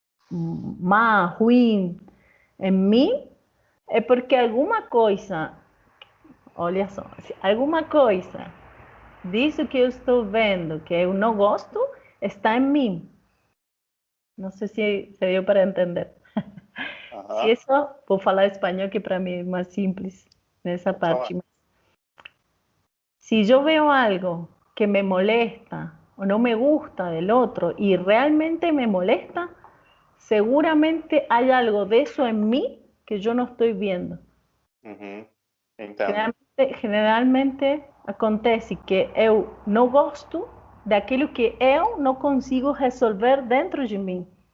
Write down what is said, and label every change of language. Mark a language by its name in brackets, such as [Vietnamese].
[Portuguese] má, ruim em mim, é porque alguma coisa, olha só, alguma coisa disso que eu estou vendo, que eu não gosto, está em mim. Não sei se deu para entender. Se isso, vou falar espanhol, que para mim é mais simples nessa parte. [Spanish] Se eu vejo algo que me molesta o no me gusta del otro y realmente me molesta, seguramente hay algo de eso en mí que yo no estoy viendo. [Portuguese] Generalmente acontece que eu não gosto daquilo que eu não consigo resolver dentro de mim.